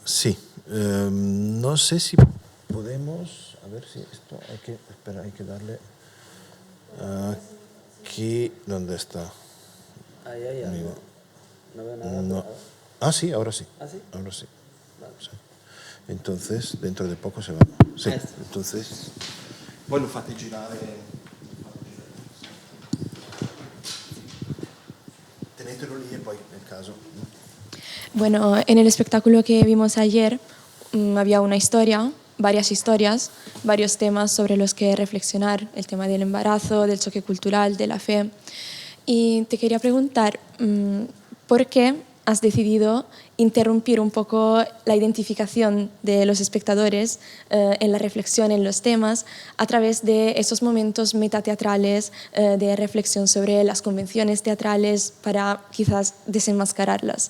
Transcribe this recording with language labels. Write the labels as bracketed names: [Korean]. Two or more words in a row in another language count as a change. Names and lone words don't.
[Spanish] Sí. No sé si podemos... A ver si esto... hay que darle... Aquí... ¿Dónde está? Ahí hay algo. No veo nada. No. Ah, sí, ahora sí. ¿Ah, sí? Ahora sí. Vale. Sí. Entonces, dentro de poco se va. Sí, entonces... [Italian] Poi lo fate girare... Tenetelo lì e poi, nel caso... [Spanish] Bueno, en el espectáculo que vimos ayer había una historia, varias historias, varios temas sobre los que reflexionar, el tema del embarazo, del choque cultural, de la fe. Y te quería preguntar, ¿por qué has decidido interrumpir un poco la identificación de los espectadores en la reflexión, en los temas, a través de esos momentos metateatrales de reflexión sobre las convenciones teatrales para quizás desenmascararlas?